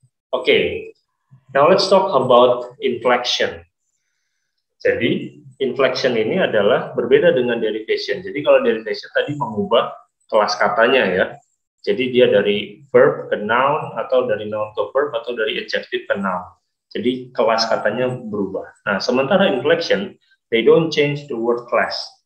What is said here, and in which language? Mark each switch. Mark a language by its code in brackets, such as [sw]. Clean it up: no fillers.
[en] Oke, now let's talk about inflection. [id] Jadi inflection ini adalah berbeda dengan derivation. Jadi kalau derivation tadi mengubah kelas katanya ya. Jadi dia dari verb ke noun, atau dari noun ke verb, atau dari adjective ke noun. Jadi kelas katanya berubah. Nah, sementara inflection, [en] they don't change the word class.